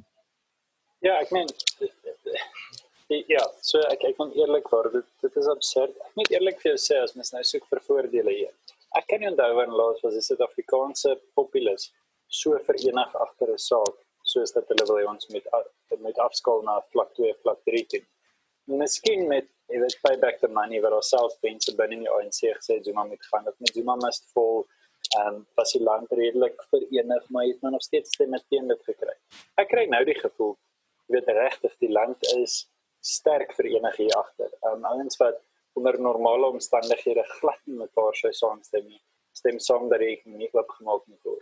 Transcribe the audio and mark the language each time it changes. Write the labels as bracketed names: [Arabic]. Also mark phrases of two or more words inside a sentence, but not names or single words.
[Afrikaans] Ja, ek meen, ja, so ek moet eerlikwaar, dit is absurd. Ek moet eerlik vir jou sê, as mens nou soek vir voordele hier. Ek kan nie onthou wanneer laas was die Suid-Afrikaanse populace so verenig agter 'n saak, soos dat hulle wil hê ons moet afskaal na vlak 2, vlak 3 toe. Miskien met, jy weet, [English] payback the money, [Afrikaans] wat ourselves mense binne die ANC gesê, Zuma moet gaan, dat met Zuma [English] must fall, [Afrikaans] was die land redelik verenig, maar het nog steeds stemme teen dit gekry. Ek kry nou die gevoel, jy weet regtig, die land is sterk verenig hier agter. Ouens wat onder normale omstandighede glad nie mekaar sou saamstem nie, stem saam dat die ekonomie oopgemaak moet word.